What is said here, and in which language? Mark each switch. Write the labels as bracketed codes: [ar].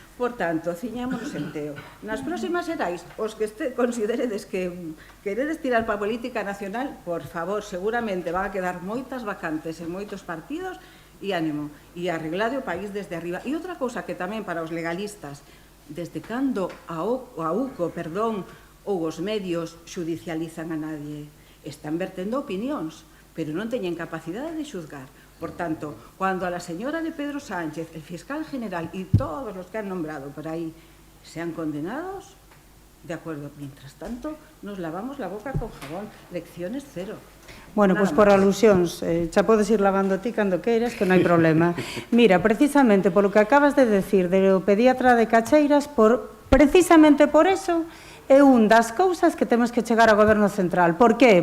[gl] Por tanto, ciñámonos en Teo. Nas próximas xerais, os que consideredes que queredes tirar para a política nacional, por favor, seguramente van a quedar moitas vacantes en moitos partidos e ánimo, e arreglade o país desde arriba. E outra cousa que tamén para os legalistas, desde cando a UCO, ou os medios xudicializan a nadie, están vertendo opinións, pero non teñen capacidade de xuzgar. [es] Por tanto, cuando a la señora de Pedro Sánchez, el fiscal general y todos los que han nombrado por ahí sean condenados, de acuerdo. Mientras tanto, nos lavamos la boca con jabón. Lecciones cero. [gl] Bueno, pois por alusións, xa podes ir lavando ti cando queiras, que non hai problema. Mira, precisamente polo que acabas de decir do pediatra de Cacheiras, precisamente por eso é un das cousas que temos que chegar ao Goberno Central. Por qué?